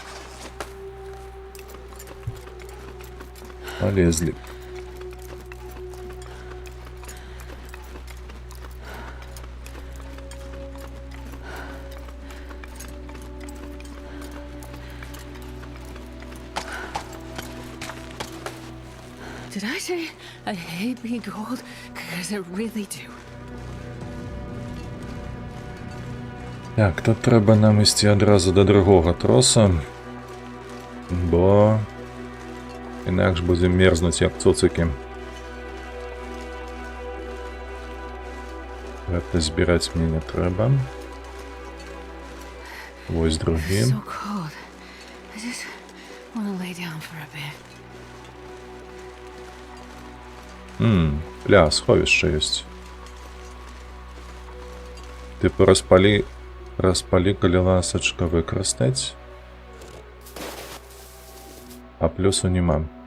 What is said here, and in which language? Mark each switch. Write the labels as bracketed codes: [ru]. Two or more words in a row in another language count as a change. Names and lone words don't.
[be] Полезли. [en] Did I say I hate being cold? Because I really do. [uk] Так, тут треба нам ісці адразу до другого троса, бо інакш будем мерзнуць як цуцики. [be] Гэта збіраць мне не трэба. Вось другі. [en] So cold. I just want to lay down for a bit. [be] Бля, сховішча ёсць. Типу распалі, калі ласачка выкарыстаць. А плюсу нема.